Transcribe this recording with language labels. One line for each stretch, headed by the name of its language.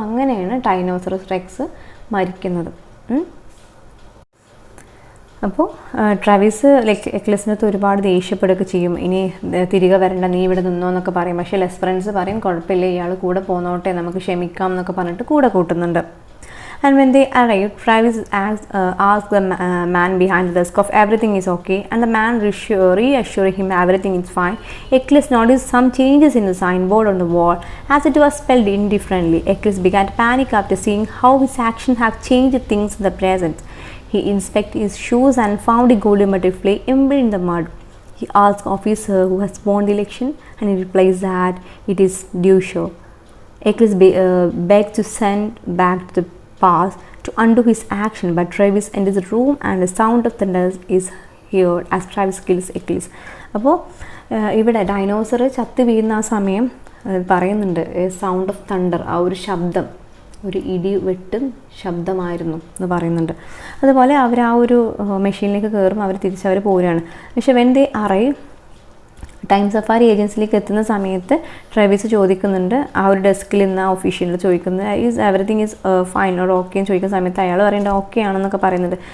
Malayalam: അങ്ങനെയാണ് ഡൈനോസറസ് റെക്സ് മരിക്കുന്നത്. അപ്പോൾ ട്രാവിസ് എക്ലിസിനകത്ത് ഒരുപാട് ദേഷ്യപ്പെടുകയൊക്കെ ചെയ്യും, ഇനി തിരികെ വരണ്ട, നീ ഇവിടെ നിന്നോ എന്നൊക്കെ പറയും. പക്ഷേ ലെസ്പെറൻസ് പറയും കുഴപ്പമില്ല, ഇയാൾ കൂടെ പോന്നോട്ടെ, നമുക്ക് ക്ഷമിക്കാം എന്നൊക്കെ പറഞ്ഞിട്ട് കൂടെ കൂട്ടുന്നുണ്ട്.
English: And when they arrived, Travis asked the man behind the desk if everything is okay, and the man reassured him everything is fine. Achilles noticed some changes in the signboard on the wall as it was spelled indifferently. Achilles began to panic after seeing how his actions have changed things in the present. He inspected his shoes and found a golden butterfly embedded in the mud. He asked the officer who has won the election, and he replies that it is Dusho. Achilles begged to send back to the past to undo his action, but Travis enters the room and the sound of thunder is heard as Travis kills Achilles.
Malayalam: അപ്പോൾ ഇവിടെ dinosaur ചത്ത് വീഴുന്ന ആ സമയം പറയുന്നുണ്ട്,
English: sound of thunder,
Malayalam: ആ ഒരു ശബ്ദം ഒരു ഇടി വെട്ടും ശബ്ദമായിരുന്നു എന്ന് പറയുന്നുണ്ട്. അതുപോലെ അവർ ആ ഒരു മെഷീനിലേക്ക് കയറും, അവർ തിരിച്ചവർ പോരുകയാണ്. പക്ഷേ
English: when they arrive
Malayalam: time safari ഏജൻസിയിലേക്ക് എത്തുന്ന സമയത്ത് ട്രാവിസ് ചോദിക്കുന്നുണ്ട്, ആ ഒരു ഡെസ്കിൽ നിന്ന് ആ ഒഫീഷ്യലിൽ ചോദിക്കുന്നത്
English: everything is fine or okay
Malayalam: എന്ന് ചോദിക്കുന്ന സമയത്ത് അയാൾ പറയേണ്ടത് ഓക്കെ ആണെന്നൊക്കെ പറയുന്നുണ്ട്.